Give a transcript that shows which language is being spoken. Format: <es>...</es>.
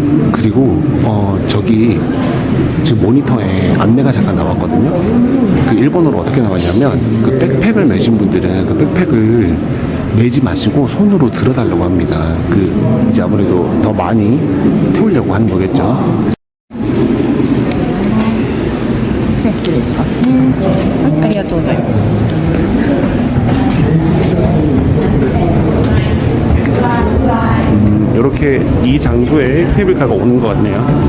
<ko>그리고 저기 지금 모니터에 안내가 잠깐 나왔거든요. 그 일본어로 어떻게 나왔냐면, 그 백팩을 메신 분들은 그 백팩을 매지 마시고 손으로 들어달라고 합니다. 그 이제 아무래도 더 많이 태우려고 하는 거겠죠.</ko> <ja>失礼しますね。はい、ありがとうございます。</ja> <ko>이렇게 이 장소에 케이블카가 오는 것 같네요.</ko>